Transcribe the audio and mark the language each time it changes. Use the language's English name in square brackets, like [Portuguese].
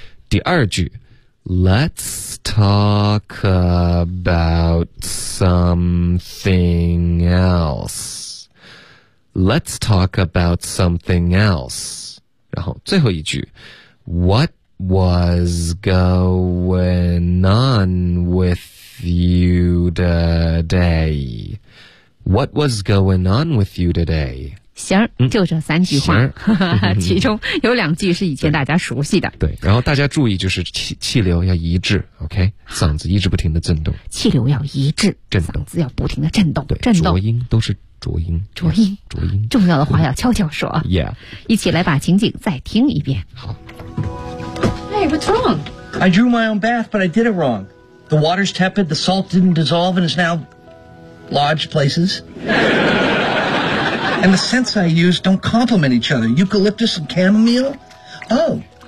[English] 第二句。 Let's talk about something else. Let's talk about something else. 然后最后一句 What was going on with you today? What was going on with you today? [Chinese] 行，就这三句话，其中有两句是以前大家熟悉的。对，然后大家注意，就是气流要一致 ，OK， 嗓子一直不停的震动。气流要一致，震动，嗓子要不停的震动，对，震动。浊音都是浊音，浊音，浊音。重要的话要悄悄说。 [English] Yeah， [Chinese] 一起来把情景再听一遍。好。 [English] Hey, what's wrong? I drew my own bath, but I did it wrong. The water's tepid, the salt didn't dissolve, and it's now lodged places. And the scents I use don't complement each other. Eucalyptus and chamomile? Oh.